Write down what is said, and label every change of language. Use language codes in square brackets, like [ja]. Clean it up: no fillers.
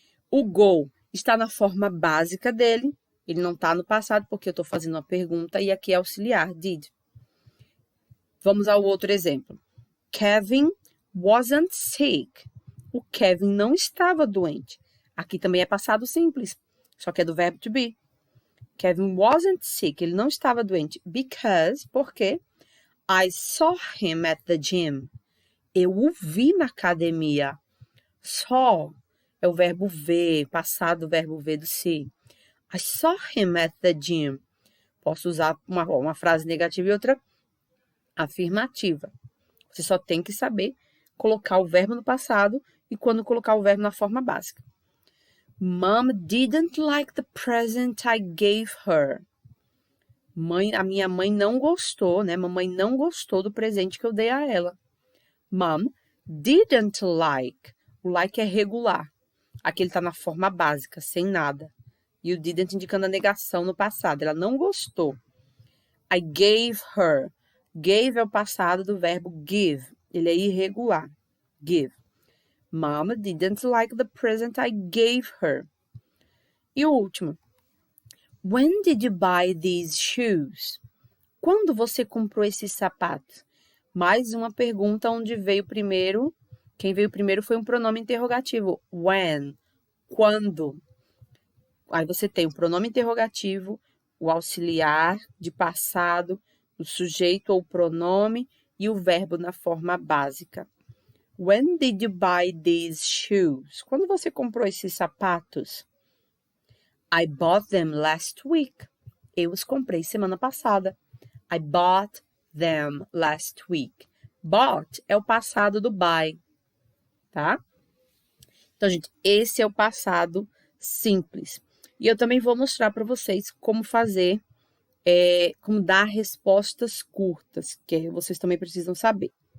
[pt] O go está na forma básica dele. Ele não está no passado, porque eu estou fazendo uma pergunta, e aqui é auxiliar, did. Vamos ao outro exemplo. [en] Kevin wasn't sick. [pt] O Kevin não estava doente. Aqui também é passado simples, só que é do verbo to be. [en] Kevin wasn't sick, [pt] ele não estava doente. [en] Porque I saw him at the gym. [pt] Eu o vi na academia. Saw é o verbo ver, passado do verbo ver do see. [en] I saw him at the gym. [pt] Posso usar uma frase negativa e outra afirmativa. Você só tem que saber colocar o verbo no passado e quando colocar o verbo na forma básica. [en] Mom didn't like the present I gave her. [pt] A minha mãe não gostou, né? Mamãe não gostou do presente que eu dei a ela. [en] Mom didn't like. [pt] O like é regular. Aqui ele está na forma básica, sem nada. E o didn't indicando a negação no passado. Ela não gostou. [en] I gave her. [pt] Gave é o passado do verbo give. Ele é irregular. Give. [en] Mom didn't like the present I gave her. [pt] E o último. [en] When did you buy these shoes? [pt] Quando você comprou esses sapatos? Mais uma pergunta onde veio primeiro. Quem veio primeiro foi um pronome interrogativo. When. Quando. Aí você tem o pronome interrogativo, o auxiliar de passado, o sujeito ou pronome e o verbo na forma básica. [en] When did you buy these shoes? [pt] Quando você comprou esses sapatos? [en] I bought them last week. [pt] Eu os comprei semana passada. [en] I bought them last week. [pt] Bought é o passado do buy, tá? Então, gente, esse é o passado simples. E eu também vou mostrar para vocês como fazer, como dar respostas curtas, que vocês também precisam saber.